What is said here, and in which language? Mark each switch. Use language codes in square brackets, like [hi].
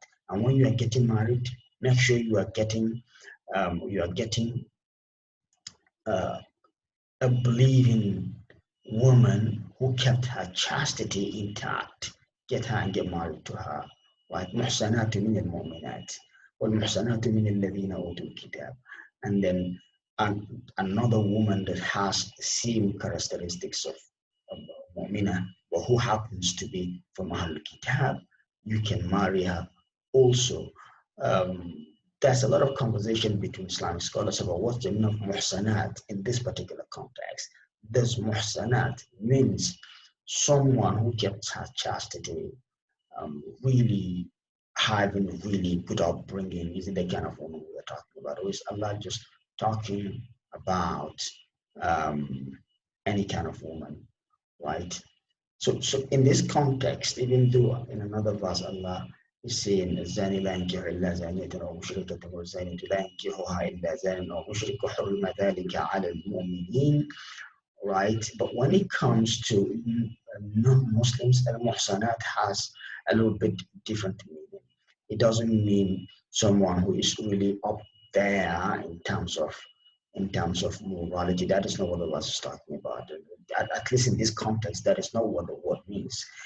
[en] And when you are getting married, make sure you are getting uh, a believing woman who kept her chastity intact. Get her and get married to her. Right? [ar] محسنات من المؤمنات والمحسنات من الذين أوتوا الكتاب. [en] And then another woman that has the same characteristics of mu'mina, but who happens to be from Ahlul Kitab, you can marry her also. Um, there's a lot of conversation between Islamic scholars about what's the meaning of muhsanat in this particular context. This muhsanat means someone who kept her chastity, really having really good upbringing. Isn't the kind of woman we are talking about? Or is Allah just talking about um, any kind of woman, right? So in this context, even though in another verse Allah is saying [ar] الزاني لا ينكح إلا زانية أو مشركة والزانية لا ينكحها إلا زان أو مشرك حرم ذلك على المؤمنين, [en] right? But when it comes to non-Muslims, al-muhsanat has a little bit different meaning. It doesn't mean someone who is really up there in terms of morality. That is not what the verse is talking about. At least in this context, that is not what the word means.